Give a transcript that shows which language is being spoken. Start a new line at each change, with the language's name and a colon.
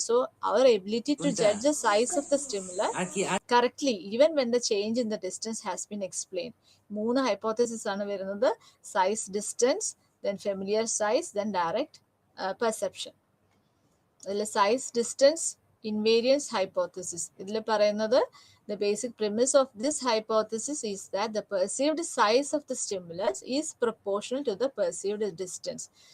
English: So അവർ ability to judge the size of the stimulus correctly even when the change in the distance has been explain.
Malayalam: 3 hypothesis ആണ് വരുന്നത്: size, distance,
English: then familiar size, then direct perception.
Malayalam: ഇതിൽ size, distance, invariance hypothesis. ഇതിൽ പറയുന്നത്
English: the basic premise of this hypothesis is that the perceived size of the stimulus is proportional to the perceived distance.